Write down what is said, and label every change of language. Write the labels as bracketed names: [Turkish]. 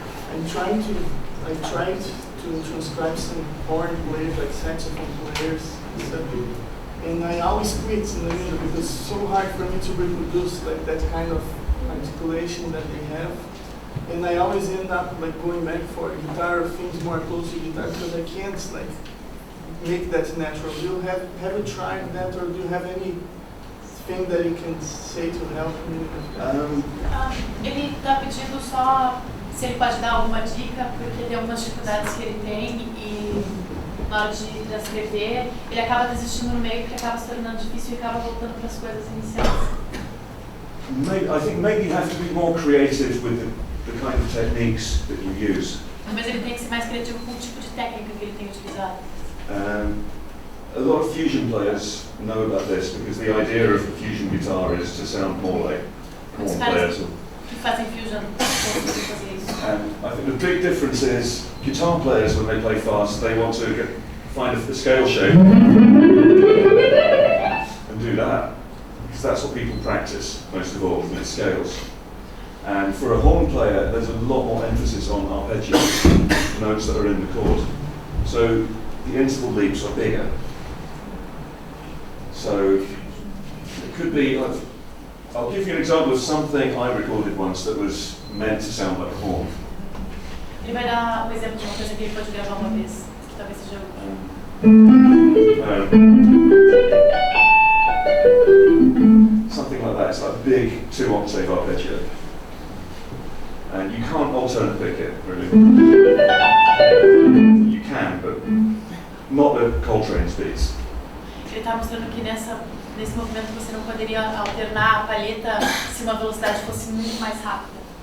[English] I tried to transcribe some horn players, like saxophone players and stuff, and I always quit in the middle because it's so hard for me to reproduce like that kind of articulation that they have. And I always end up like going back for guitar or things more close to guitar because I can't like make that natural. Have you tried that, or do you have anything that you can say to help me with that? [Portuguese] Ele está pedindo só se ele pode dar alguma dica, porque tem algumas dificuldades que ele tem e na hora de transcrever ele acaba desistindo no meio porque acaba se tornando difícil e acaba voltando para as coisas iniciais. [English] I think maybe you have to be more creative with the kind of techniques that you use. [Portuguese] Mas ele tem que ser mais criativo com o tipo de técnica que ele tem utilizado. [English] A lot of fusion players know about this because the idea of a fusion guitar is to sound more like horn players. [Portuguese] Que fazem fusion, fazer isso. [English] And I think the big difference is guitar players, when they play fast, they want to find a scale shape and do that. Because that's what people practice most of all, with scales. And for a horn player, there's a lot more emphasis on arpeggios, notes that are in the chord. So the interval leaps are bigger. So it could be, I'll give you an example of something I recorded once that was meant to sound like a horn. [Portuguese] Ele vai dar exemplo de uma coisa que ele pode gravar uma vez, que talvez seja [English] something like that. It's like a big 2-octave arpeggio. And you can't alternate pick it, really. You can, but not at Coltrane speeds. [Portuguese] Ele está mostrando que nesse movimento você não poderia alternar a palheta se uma velocidade fosse muito mais rápida.